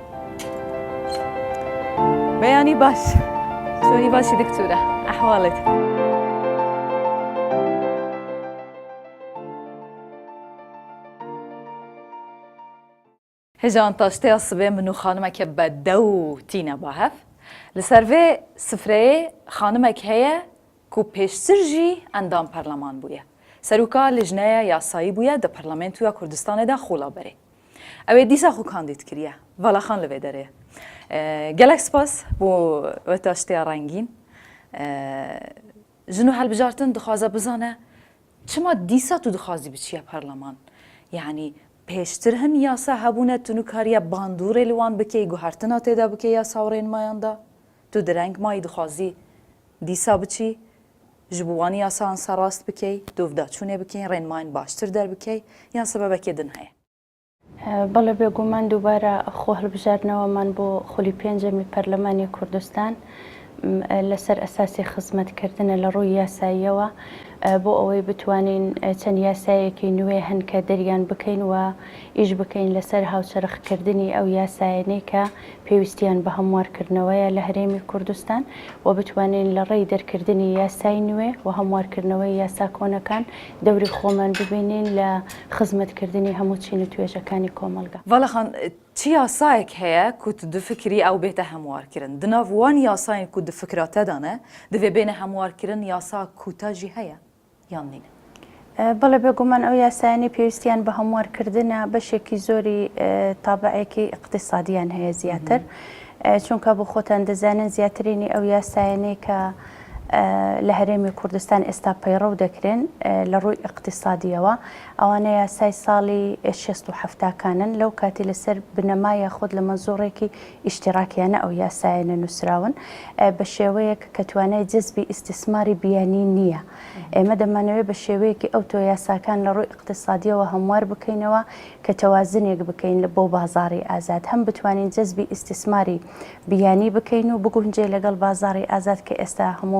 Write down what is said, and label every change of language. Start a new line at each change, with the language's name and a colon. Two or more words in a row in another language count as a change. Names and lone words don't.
Kurdish: بەیانی باش چۆنی باشی دکتورە ئەحواڵت هێژان تاشتەیە سبێ من و خانمەکە بە دەو تینە با هەف لەسەر vê sifreyê xanimek heye ku pêştir jî endam perleman bûye. Serûka lijneya yasayî bûye di Parlamentoya Kurdistanê de xola berê. Ew ê dîsa xwe kandîd kiriye. Valaxan li vê derê. Gelek spas bû wê taştêya rengîn. Jin û helbijartin dixwaze bizane çima dîsa tu dixwazî biçiye perleman. Yani pêştir hin yasa hebûne tu nikariye bandûrê li wan bikey guhertina têde bikey ya sawrên da. Tu di reng mayî dixwazî dîsa biçî ji bo wanî yasan serast bikey dovdaçûnê bikey rênmayên baştir derbikey yan sebebekê din heye
Central Kurdish: بەڵێ بێگومان دووبارە خۆ هەڵبژاردنەوەمان بۆ خولی پێنجەمی پەرلەمانی کوردستان لەسەر ئەساسی خزمەتکردنە لە ڕووی یاساییەوە بۆ ئەوەی بتوانین چەند یاسایەکی نوێ هەن کە دەریان بکەین و ئیش بکەین لەسەر هاوچەرخکردنی ئەو یاسایانەی کە پێویستیان بە هەموارکردنەوەیە لە هەرێمی کوردستان و بتوانین لە ڕێی دەرکردنی یاسای نوێ و هەموارکردنەوەی یاسا کۆنەکان دەوری خۆمان ببینین لە خزمەتکردنی هەموو چین و توێژەکانی کۆمەلگا.
Kurdish: Valaxan çi yasayek heye ku tu difikirî ew bête hemwarkirin. Di nav wan yasayên ku di fikra te dane divê bêne hemwarkirin yasa kûta jî heye yan nîne.
Central Kurdish: بەڵێ بێگومان ئەو یاسایانی پێویستیان بە هەموارکردنە بەشێکی زۆری تابعێکی اقتصادیان هەیە زیاتر چونکە بۆ خۆتان دەزانن زیاترینی ئەو یاسایانەی کە لە هەرێمی کوردستان ئێستا پەیڕەو دەکرێن لە ڕووی اقتصادیەوە ئەوانە یاسای ساڵی 67کانن لەو کاتی لەسەر بنەمایە خۆت لە مەزۆڕێکی ئیشتراکیانە ئەو یاسایانە نووسراون بە شێوەیەک کە توانای جەزبی ئیستیسماری بیانی نییە ئێمە دەمانەوێت بە شێوەیەکی ئەو تۆ یاساکان لە ڕووی اقتصادیەوە هەموار بکەینەوە کە تەوازنێک بکەین لە بۆ بازاڕی ئازاد هەم بتوانین جەزبی ئیستیسماری بیانی بکەین و بگونجێ لەگەڵ بازاڕی ئازاد کە ئێستا هەموو